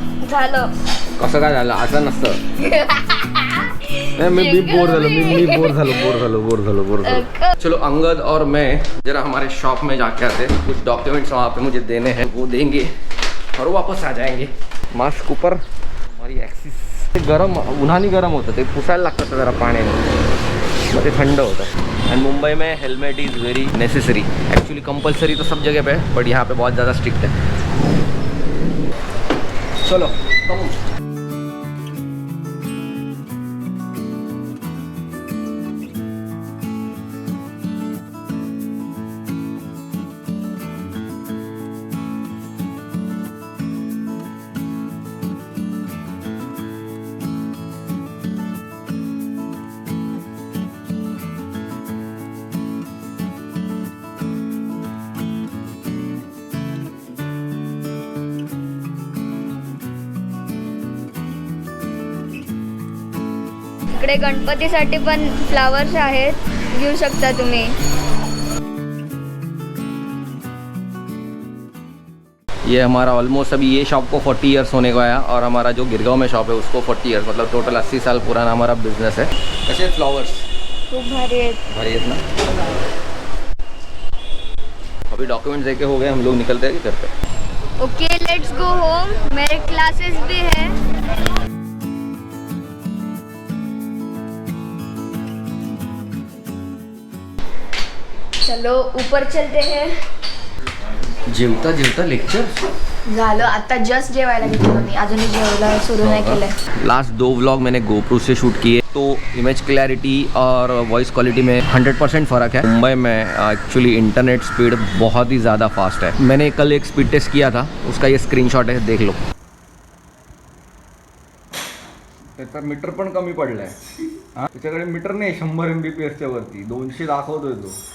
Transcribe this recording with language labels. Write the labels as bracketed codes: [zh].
[mr] झालं. कसं काय झालं? असं नसतं. मैं बोर झालो. [hi] चलो अंगद और मैं जरा हमारे शॉप में जाके आते. कुछ डॉक्यूमेंट्स वहाँ पे मुझे देने हैं, वो देंगे और वापस आ जाएंगे. मास्क ऊपर. [mr] हमारी एक्सिस गरम उन्हानी गरम होतं, ते पुसायला लागतं जरा पाण्याने, मग ते थंड होतं. [hi] एंड मुंबई में [en] Helmet is very necessary. [hi] Actually compulsory तो सब जगह पे है बट यहाँ पे बहुत ज़्यादा स्ट्रिक्ट है. चलो कम. [mr] इकडे गणपतीसाठी पण फ्लावर्स आहेत, घेऊ शकता तुम्ही. [hi] ये हमारा ऑलमोस्ट अभी ये शॉप को 40 इयर्स होने को आया और हमारा जो गिरगांव में शॉप है उसको 40 इयर्स, मतलब टोटल 80 साल पुराना हमारा बिजनेस है. [mr] कसे फ्लावर्स खूप भारी आहेत. भारी आहेत ना. [hi] अभी डॉक्यूमेंट्स देके हो गए, हम लोग निकलते हैं कि करते हैं. [en] Okay let's go home. [hi] मेरे क्लासेस भी है. चलो ऊपर चलते हैं. [mr] जेवता जेवता लेक्चर झालं. आता जस्ट जेवायला घेतलं मी, अजूनही जेवायला सुरू नाही केलंय. [hi] लास्ट 2 व्लॉग मैंने GoPro से शूट किए तो इमेज क्लैरिटी और वॉइस क्वालिटी में 100% फ़र्क है. मुंबई में एक्चुअली इंटरनेट स्पीड बहुत ही ज़्यादा फास्ट है. मैंने कल एक स्पीड टेस्ट किया था, उसका ये स्क्रीनशॉट है, देख लो. [mr] त्याचा मीटर पण कमी पडलाय. हा त्याच्याकडे मीटर नाही 100 MBPSच्या वरती, 200 दाखवतोय तो.